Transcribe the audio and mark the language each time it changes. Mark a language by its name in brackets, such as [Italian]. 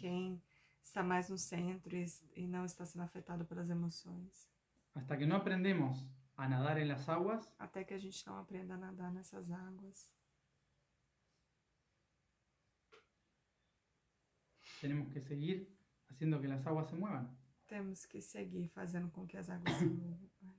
[Portuguese] quem está mais no centro e não está sendo afetado pelas emoções. [Spanish] Hasta que no aprendemos a nadar en las aguas, [Portuguese] Até que a gente não aprenda a nadar nessas águas. [Spanish] tenemos que seguir haciendo que las aguas se muevan. [Portuguese] Temos que seguir fazendo com que as águas se movam.